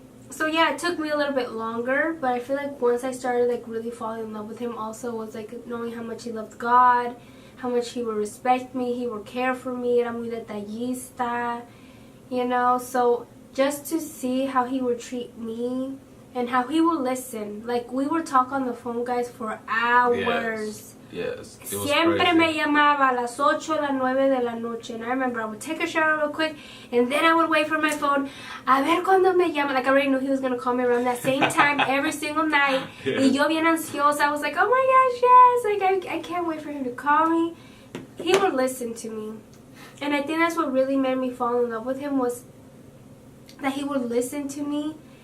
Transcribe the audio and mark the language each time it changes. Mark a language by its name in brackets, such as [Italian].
[English] So yeah, it took me a little bit longer, but I feel like once I started like really falling in love with him, also was like knowing how much he loved God, how much he would respect me, he would care for me, [Spanish] era muy detallista, [English] you know. So just to see how he would treat me and how he would listen, like we would talk on the phone, guys, for hours. Yes. It was [Spanish] Siempre [English] crazy. [Spanish] me llamaba a las 8 o las 9 de la noche. [English] And I remember I would take a shower real quick and then I would wait for my phone. [Spanish] A ver cuando me llama. [English] Like I already knew he was going to call me around that same time every single night. Yeah. [Spanish] Y yo bien ansiosa. [English] I was like, oh my gosh, yes. Like I can't wait for him to call me. He would listen to me. And I think that's what really made me fall in love with him, was that he would listen to me.